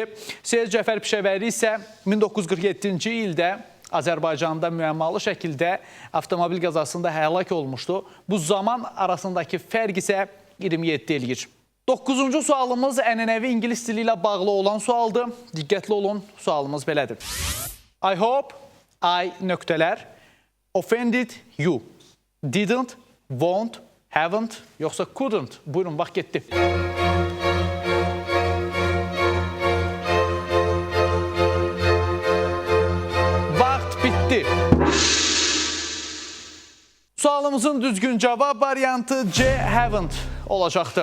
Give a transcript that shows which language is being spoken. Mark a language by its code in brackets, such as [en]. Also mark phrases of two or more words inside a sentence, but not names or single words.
[az] Seyid Cəfər Pişəvəri isə 1947-ci ildə Azərbaycanda müəmmalı şəkildə avtomobil qəzasında həlak olmuşdu. Bu zaman arasındakı fərq isə 27 eləyir. 9-cu sualımız ənənəvi ingilis dili ilə bağlı olan sualdır. Diqqətli olun, sualımız belədir. [en] I hope I nöqtələr offended you. Didn't, won't, haven't, [az] yoxsa couldn't. Buyurun, vaxt getdi. Vaxt bitdi. Sualımızın düzgün cavab variantı C haven't olacaqdı.